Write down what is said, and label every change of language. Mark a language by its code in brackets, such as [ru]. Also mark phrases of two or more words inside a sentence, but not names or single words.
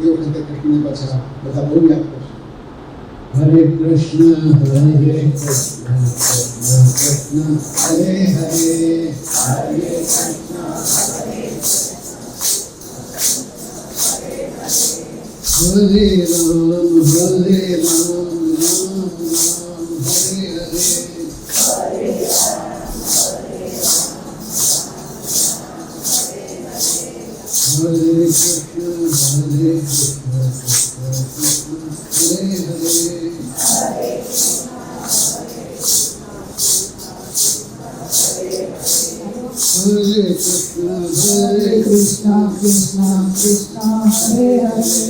[gu] એ વખતે કૃષ્ણની પાછળ બધા બહુ યાદ કરશે. [sa] हरे कृष्ण हरे कृष्ण कृष्ण कृष्ण हरे हरे हरे कृष्ण हरे राम हरे राम राम राम हरे हरे. हरे कृष्ण हरे कृष्ण कृष्ण कृष्ण हरे हरे. हरे कृष्ण हरे कृष्ण कृष्ण कृष्ण हरे हरे.